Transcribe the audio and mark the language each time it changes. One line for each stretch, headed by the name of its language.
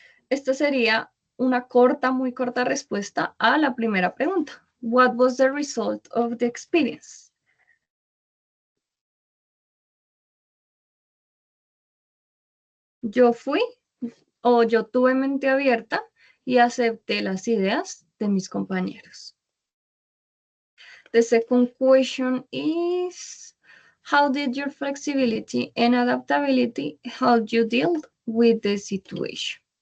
Spanish: Esta sería una muy corta respuesta a la primera pregunta.
English: What was the result of the experience?
Spanish: Yo tuve mente abierta y acepté las ideas de mis compañeros.
English: The second question is, how did your flexibility and adaptability help you deal with the situation?